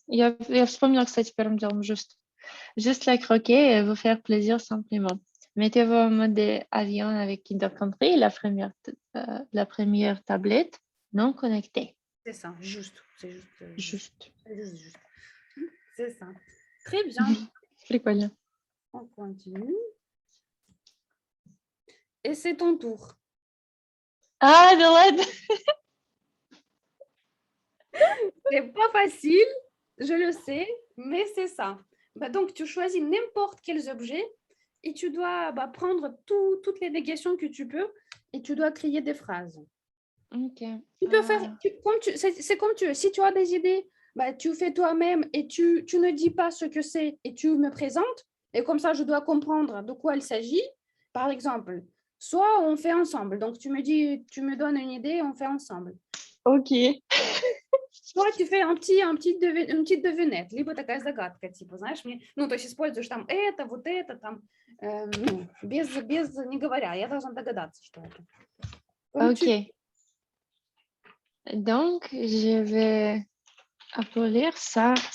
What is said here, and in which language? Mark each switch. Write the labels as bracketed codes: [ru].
[ru] Я вспомнила, кстати, первым делом, [fr] juste. Juste la croquer et vous faire plaisir simplement. Mettez-vous en mode avion avec Kinder Country, la première tablette non connectée. C'est ça, juste. C'est juste. Juste. C'est juste. C'est ça. Très bien. [ru] Прикольно. [fr] On continue. Et c'est ton tour. [ru] Ah, да ладно! [fr] C'est pas facile, je le sais, mais c'est ça. Bah, donc, tu choisis n'importe quels objets et tu dois prendre toutes les négations que tu peux et tu dois créer des phrases. Ok. Tu peux faire c'est comme tu veux. Si tu as des idées, tu fais toi-même et tu ne dis pas ce que c'est et tu me présentes. Et comme ça, je dois comprendre de quoi il s'agit. Par exemple, soit on fait ensemble. Donc, tu me donnes une idée, on fait ensemble. Ok. Soit tu fais une petite devinette, [ru] либо такая загадка, типа, знаешь, то есть используешь там это, вот это, там, без не говоря, я должна догадаться, что это. [fr] Ok. Donc, je vais appeler ça.